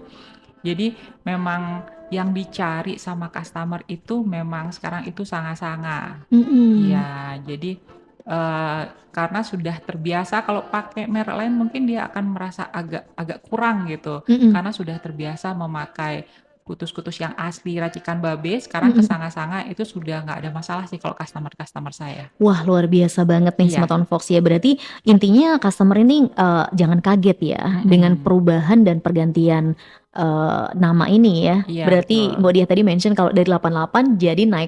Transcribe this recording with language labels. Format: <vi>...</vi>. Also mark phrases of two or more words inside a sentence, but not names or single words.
<id>Jadi memang yang dicari sama customer itu memang sekarang itu Sanga-Sanga. Mhm. Iya, jadi, karena sudah terbiasa kalau pakai merek lain mungkin dia akan merasa agak agak kurang gitu, Mhm. karena sudah terbiasa memakai Kutus-Kutus yang asli racikan Babe, sekarang ke Mhm. Sanga-Sanga itu sudah nggak ada masalah sih kalau customer-customer saya. Wah, luar biasa banget nih Iya, Smart On Fox ya. Berarti intinya customer ini, jangan kaget ya dengan mhm, perubahan dan pergantian, nama ini ya. iya Berarti betul, Mbak Diah tadi mention kalau dari 88 jadi naik,</id>